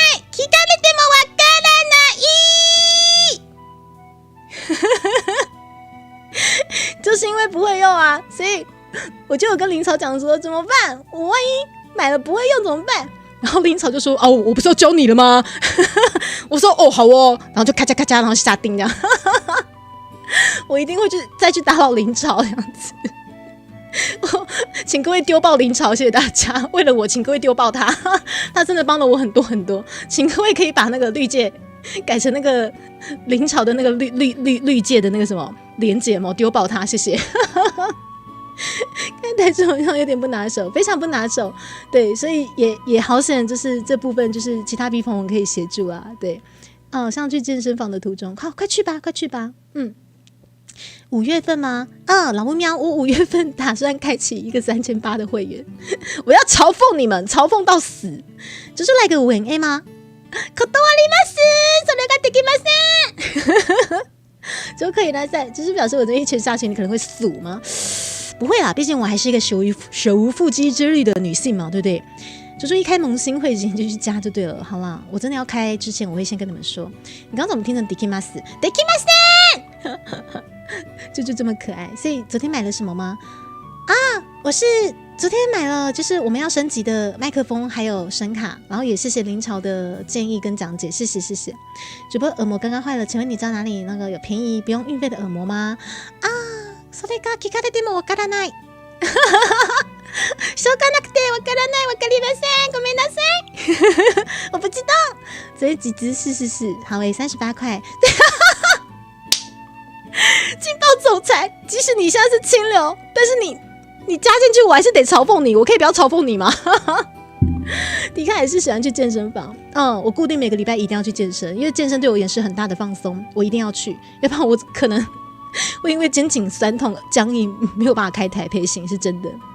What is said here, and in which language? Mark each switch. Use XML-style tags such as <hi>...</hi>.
<ja>聞かれてもわからない。</ja> <zh>就是因为不会用啊，所以我就有跟林草讲说怎么办？我万一买了不会用怎么办？然后林草就说我不是要教你了吗？我说好哦，然后就咔嚓咔嚓，然后下定这样。我一定会再去打扰林草这样子。请各位丢爆林草，谢谢大家。为了我，请各位丢爆他，他真的帮了我很多很多。请各位可以把那个绿界改成那个林草的那个绿界的那个什么连结嘛，丢爆他，谢谢。看台中好像有点不拿手，非常不拿手。对，所以也好险，就是这部分就是其他逼朋友可以协助啊。对，像去健身房的途中，好，快去吧。 5月份吗？老木喵，我5月份打算开启一个3800的会员，我要嘲讽你们，嘲讽到死，就是来个5NA 吗？</zh> <ja>断ります，それができません。</ja> <zh>就可以来赛，就是表示我这一拳下去，你可能会死吗？不会啦，毕竟我还是一个手无缚鸡之力的女性嘛，对不对？就是一开萌新会就去加就对了。好啦，我真的要开之前，我会先跟你们说。你刚刚怎么听成 Dekimasu？ Dekimasen 就这么可爱。所以昨天买了什么吗？我是昨天买了就是我们要升级的麦克风还有声卡，然后也谢谢林朝的建议跟讲解，谢谢。主播耳膜刚刚坏了，请问你知道哪里那个有便宜不用运费的耳膜吗？</zh> <ja>啊，それが聞かれてもわからない。しょうがなくてわからないわかりません，ごめんなさい。</ja> <zh>我不知道，所以几只是，好诶，38块。劲爆总裁，即使你现在是清流，但是你加进去，我还是得嘲讽你。我可以不要嘲讽你吗？迪卡也是喜欢去健身房，我固定每个礼拜一定要去健身，因为健身对我也是很大的放松，我一定要去，要不然我可能会因为肩颈酸痛僵硬，没有办法开台配型，是真的。</zh>